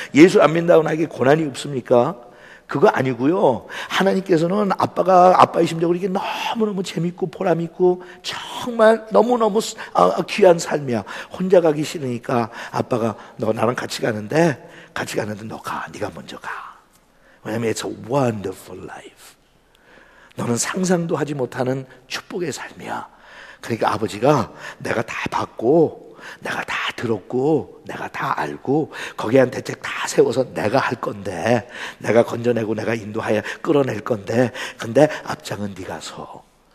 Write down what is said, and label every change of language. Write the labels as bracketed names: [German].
[Korean] 예수 안 믿는다고 나에게 고난이 없습니까? 그거 아니고요. 하나님께서는 아빠의 심정으로 이게 너무너무 재밌고 보람있고 정말 너무너무 귀한 삶이야. 혼자 가기 싫으니까 아빠가 너 나랑 같이 가는데 너 가. 네가 먼저 가. 왜냐면 [English] it's a wonderful life. [Korean] 너는 상상도 하지 못하는 축복의 삶이야. 그러니까 아버지가 내가 다 받고 내가 다 들었고 내가 다 알고 거기에 한 대책 다 세워서 내가 할 건데, 내가 건져내고 내가 인도하여 끌어낼 건데, 근데 앞장은 네가 서.